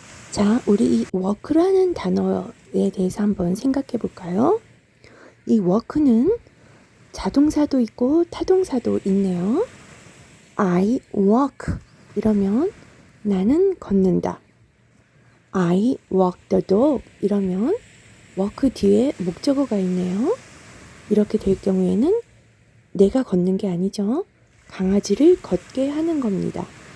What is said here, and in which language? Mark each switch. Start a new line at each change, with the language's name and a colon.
Korean: 자, 우리 이 walk라는 단어에 대해서 한번 생각해 볼까요? 이 walk는 자동사도 있고 타동사도 있네요.
English: I walk
Korean: 이러면 나는 걷는다.
English: I walk the dog
Korean: 이러면 walk 뒤에 목적어가 있네요. 이렇게 될 경우에는 내가 걷는 게 아니죠. 강아지를 걷게 하는 겁니다.